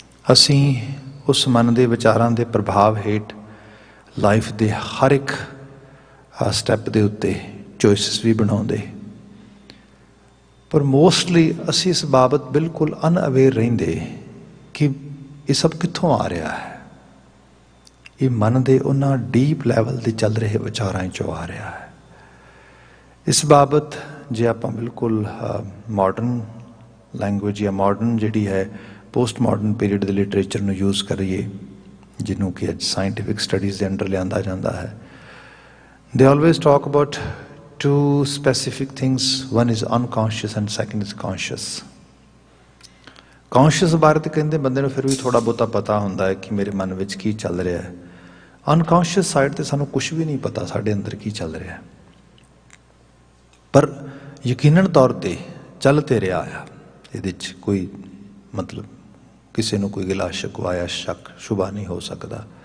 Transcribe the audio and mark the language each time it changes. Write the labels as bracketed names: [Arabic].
[Punjabi] असी उस मन के विचारां के प्रभाव हेठ लाइफ के हर एक स्टैप के उत्ते चॉइसिस भी बनाउंदे। ਪਰ ਮੋਸਟਲੀ ਅਸੀਂ ਇਸ ਬਾਬਤ ਬਿਲਕੁਲ ਅਨਅਵੇਅਰ ਰਹਿੰਦੇ ਕਿ ਇਹ ਸਭ ਕਿੱਥੋਂ ਆ ਰਿਹਾ ਹੈ। ਇਹ ਮਨ ਦੇ ਉਹਨਾਂ ਡੀਪ ਲੈਵਲ ਦੇ ਚੱਲ ਰਹੇ ਵਿਚਾਰਾਂ 'ਚੋਂ ਆ ਰਿਹਾ ਹੈ। ਇਸ ਬਾਬਤ ਜੇ ਆਪਾਂ ਬਿਲਕੁਲ ਮਾਡਰਨ ਲੈਂਗੁਏਜ ਜਾਂ ਮਾਡਰਨ ਜਿਹੜੀ ਹੈ ਪੋਸਟ ਮਾਡਰਨ ਪੀਰੀਅਡ ਦੇ ਲਿਟਰੇਚਰ ਨੂੰ ਯੂਜ਼ ਕਰੀਏ, ਜਿਹਨੂੰ ਕਿ ਅੱਜ ਸਾਇੰਟੀਫਿਕ ਸਟੱਡੀਜ਼ ਦੇ ਅੰਡਰ ਲਿਆਂਦਾ ਜਾਂਦਾ ਹੈ, [English] They always talk about two specific things. One is unconscious and second is conscious. [Punjabi] Conscious ਬਾਰੇ ਤਾਂ ਕਹਿੰਦੇ ਬੰਦੇ ਨੂੰ ਫਿਰ ਵੀ ਥੋੜਾ ਬਹੁਤਾ ਪਤਾ ਹੁੰਦਾ ਹੈ ਕਿ ਮੇਰੇ ਮਨ ਵਿੱਚ ਕੀ ਚੱਲ ਰਿਹਾ ਹੈ। ਅਨਕੌਂਸ਼ੀਅਸ ਸਾਈਡ ਤੇ ਸਾਨੂੰ ਕੁਝ ਵੀ ਨਹੀਂ ਪਤਾ ਸਾਡੇ ਅੰਦਰ ਕੀ ਚੱਲ ਰਿਹਾ ਹੈ, ਪਰ ਯਕੀਨਨ ਤੌਰ ਤੇ ਚੱਲ ਤੇ ਰਿਹਾ ਆ। ਇਹਦੇ 'ਚ ਕੋਈ ਮਤਲਬ ਕਿਸੇ ਨੂੰ ਕੋਈ ਗਿਲਾ ਸ਼ਿਕਵਾ ਜਾਂ ਸ਼ੱਕ ਸ਼ੁਬਾ ਨਹੀਂ ਹੋ ਸਕਦਾ।